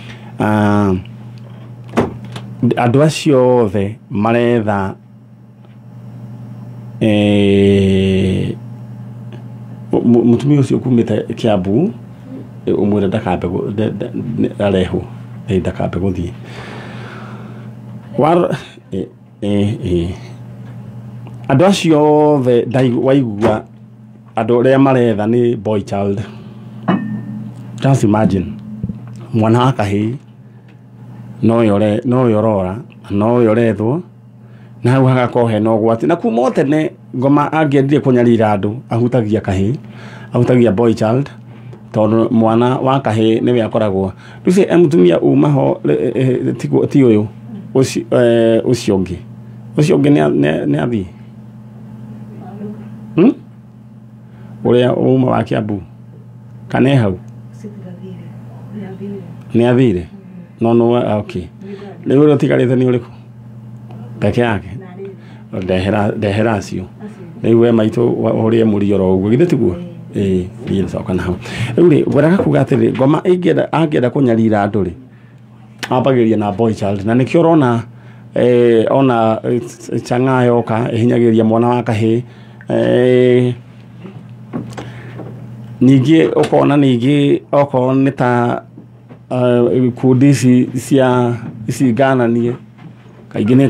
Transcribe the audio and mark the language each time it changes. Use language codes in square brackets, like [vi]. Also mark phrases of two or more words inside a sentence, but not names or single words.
[ki] andũ acio othe maretha mutumia ucio kumite Kiambu umwire ndakambe areho ndakambe guthie war andu acio othe waigua andu aria maretha ni [en] boy child. Just imagine [ki] mwana wa kahii no yorora no yorethwo na hau hagakorwo hena ũgwati na kuma tene ngoma angĩendire kũnyarira andũ ahutagia kahii ahutagia [en] boy child [ki] tondũ mwana wa kahii nĩwe akoragwo rĩu mũtumia uma ho ti ũyũ ũcio ũngĩ nĩ athii ũrĩa uma wa Kiambu kana hau nĩ athire no okay rĩu ũtigarĩte nĩ ũrĩkũ peke yake ndehera acio rĩu we maitũ ũrĩa mũrioro ũguo githĩ tiguo niĩ nĩcoka na hau rĩu rĩ ngwĩraga kuga atĩrĩ ngoma angĩenda kũnyarira andũ rĩ ambagĩrĩria na [en] boy child [ki] na nĩkĩo ũrona ona chang'a yoka ihinyagĩrĩria mwana wa kahĩĩ ningĩ ũkona ningĩ okorwo nĩ ta ikundi ici ngananie kaingĩ nĩ